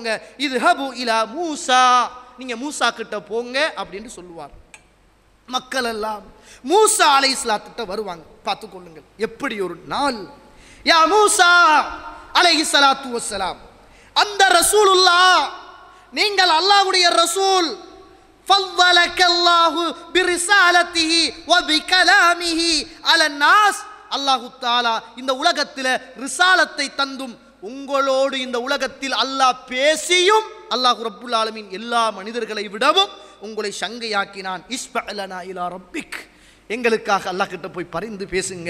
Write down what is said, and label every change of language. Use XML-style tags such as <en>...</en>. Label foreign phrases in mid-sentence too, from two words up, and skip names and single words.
<ar>اذهبوا إلى موسى,</ar> <ta>நீங்க மூசா கிட்ட போங்க அப்படின்னு சொல்லுவார். மக்கள் எல்லாம் மூசா அலைஹிஸ்ஸலாத்திட்ட வருவாங்க. பார்த்துக் கொள்ளுங்கள் எப்படி ஒரு நாள்.</ta> <ar>يا موسى عليه الصلاة والسلام أنت رسول الله,</ar> <ta>நீங்கள் அல்லாஹ்வுடைய ரசூல்.</ta> <ar>ஃபضلك الله برسالته وبكلامه على الناس. الله تعالى</ar> <ta>இந்த உலகத்தில் ரிசாலத்தை தந்தும் உங்களோடு இந்த உலகத்தில் அல்லாஹ் பேசியும் அல்லாஹ்</ta> <ar>رب العالمين</ar> <ta>எல்லா மனிதர்களை விடவும் உங்களை சங்கையாக்கினான்.</ta> <ar>اشفع لنا إلى ربك,</ar> <ta>எங்களுக்காக அல்லாஹ் கிட்ட போய் பரிந்து பேசுங்க.</ta>